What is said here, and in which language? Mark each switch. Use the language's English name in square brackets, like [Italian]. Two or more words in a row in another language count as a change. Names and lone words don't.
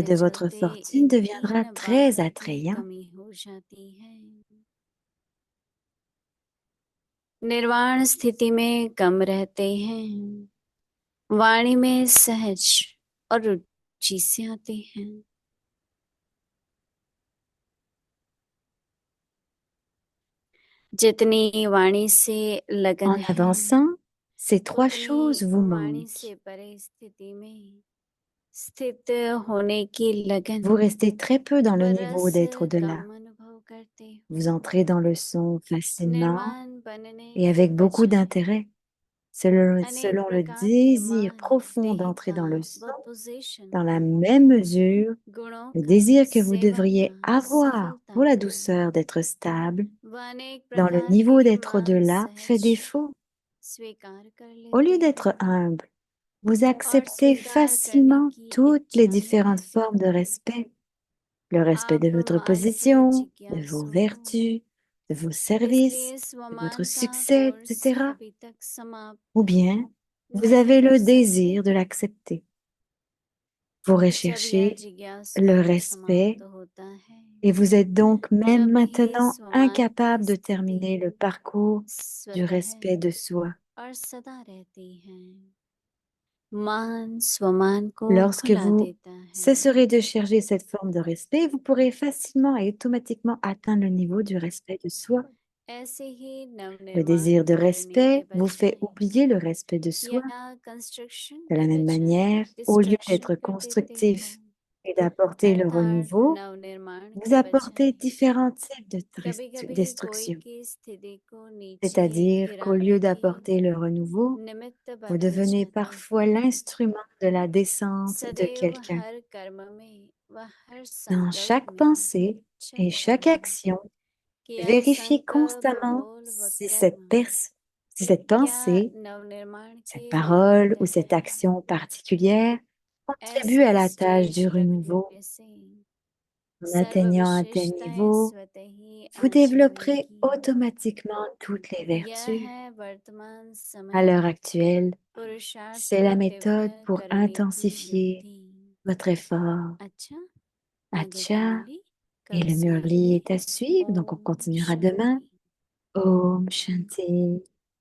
[Hindi] चलते [French] de votre [Hindi] चलते [French] fortune [Hindi] इन [French] deviendra 3 très [Hindi] बातों की [French] attrayant. [Hindi] कमी हो जाती है। निर्वाण स्थिति में कम रहते हैं, वाणी में सहज और रुचि से आते हैं। जितनी वाणी से लगन [French] En [Hindi] है, [French] avançant, ces trois [Hindi] उतनी [French] choses vous [Hindi] वाणी [French] manquent. [Hindi] से परिस्थिति में स्थित होने की लगन [French] Vous restez très peu dans [Hindi] व [French] le niveau [Hindi] रस [French] d'être au-delà. [Hindi] कम अनुभव करते हो। [French] Vous entrez dans le son facilement [Hindi] निर्वाण बनने [French] et [Hindi] के [French] avec beaucoup [Hindi] बजाय [French] d'intérêt, selon, [Hindi] अनेक [French] selon le [Hindi] प्रकार के [French] désir [Hindi] मान, [French] profond d'entrer [Hindi] देहता [French] dans le [Hindi] व [French] son, [Hindi] पोजीशन [French] dans la [Hindi] को, [French] même mesure, [Hindi] गुणों [French] le [Hindi] का, [French] désir que vous [Hindi] सेवा [French] devriez [Hindi] का, [French] avoir [Hindi] सफलता [French] pour la [Hindi] का [French] douceur d'être stable, [Hindi] व अनेक [French] dans le [Hindi] प्रकार [French] niveau [Hindi] के [French] d'être [Hindi] मान [French] au-delà, fait [Hindi] सहज [French] défaut. [Hindi] स्वीकार कर [French] Au [Hindi] लेते [French] lieu [Hindi] हो [French] d'être humble, vous [Hindi] और [French] acceptez [Hindi] स्वीकार करने [French] facilement [Hindi] की [French] toutes les [Hindi] इच्छा ही [French] différentes [Hindi] रहती [French] formes de [Hindi] है। [French] respect. Le respect de [Hindi] आप [French] votre [Hindi] मान से [French] position, de vos [Hindi] जिज्ञासु हो, [French] vertus, de vos services, [Hindi] इसलिए [French] de votre [Hindi] स्वमान का [French] succès, [Hindi] कोर्स [French] etc. [Hindi] अभी तक [French] Ou [Hindi] समाप्त [French] bien, vous [Hindi] नहीं [French] avez [Hindi] कर [French] le [Hindi] सकते [French] désir de [Hindi] हो। [French] l'accepter. Vous [Hindi] जब यह [French] recherchez [Hindi] जिज्ञासु [French] le [Hindi] समाप्त [French] respect [Hindi] होता है, [French] et vous êtes donc même [Hindi] तब ही [French] maintenant [Hindi] स्वमान [French] incapable [Hindi] की [French] de [Hindi] स्थिति [French] terminer le parcours du [Hindi] स्वतः [French] respect de soi. [Hindi] और सदा रहती है। मान स्वमान को [French] Lorsque [Hindi] भुला [French] vous [Hindi] देता है। [French] cesserez de chercher cette forme de respect, vous pourrez facilement et automatiquement atteindre le niveau du respect de soi. [Hindi] ऐसे ही [French] Le [Hindi] नवनिर्माण [French] désir de [Hindi] करने के [French] respect vous fait [Hindi] बजाय [French] oublier le respect de soi. [Hindi] या कंस्ट्रक्शन [French] De [Hindi] के [French] la même [Hindi] बजाय [French] manière, au lieu [Hindi] डिस्ट्रक्शन [French] d'être [Hindi] कर देते हो, [French] constructif et d'apporter le [Hindi] अर्थात [French] renouveau, [Hindi] नवनिर्माण [French] vous [Hindi] के [French] apportez [Hindi] बजाय [French] différents types de [Hindi] कभी कभी कोई [French] destruction. [Hindi] की स्थिति को नीचे [French] C'est-à-dire qu'au [Hindi] गिराने [French] lieu [Hindi] की [French] d'apporter le renouveau, [Hindi] निमित्त [French] vous [Hindi] बनना [French] devenez [Hindi] चाहते [French] parfois [Hindi] हो। [French] l'instrument de la descente de [Hindi] सदैव [French] quelqu'un. [Hindi] हर कर्म में व हर [French] Dans [Hindi] संकल्प [French] chaque [Hindi] में [French] pensée et [Hindi] चेक [French] chaque [Hindi] करो [French] action, [Hindi] कि यह [French] vérifiez [Hindi] संकल्प, [French] constamment [Hindi] बोल व [French] si [Hindi] कर्म [French] si cette [Hindi] क्या [French] pensée, [Hindi] नवनिर्माण [French] cette [Hindi] के [French] parole ou [Hindi] निमित्त [French] cette [Hindi] है। [French] action particulière contribue à [Hindi] ऐसे [French] la tâche [Hindi] स्टेज [French] du [Hindi] पर [French] renouveau. [Hindi] होने से [French] En [Hindi] सर्व [French] atteignant un tel [Hindi] विशिष्टताएं [French] niveau, [Hindi] स्वतः ही [French] vous [Hindi] आ [French] développerez [Hindi] जाएंगी। [French] automatiquement toutes les [Hindi] यह [French] vertus. [Hindi] है वर्तमान [French] À [Hindi] समय [French] l'heure actuelle, [Hindi] पुरुषार्थ [French] c'est [Hindi] को [French] la méthode [Hindi] तीव्र [French] pour [Hindi] करने की [French] intensifier [Hindi] युक्ति। [French] votre effort. [Hindi] अच्छा, आगे की [French] Acha, [Hindi] मुरली [French] et [Hindi] कल [French] le murli [Hindi] सुनेंगे। [French] est à suivre, donc on [Hindi] ओम [French] continuera demain. [Hindi] शांति। ओम शांति.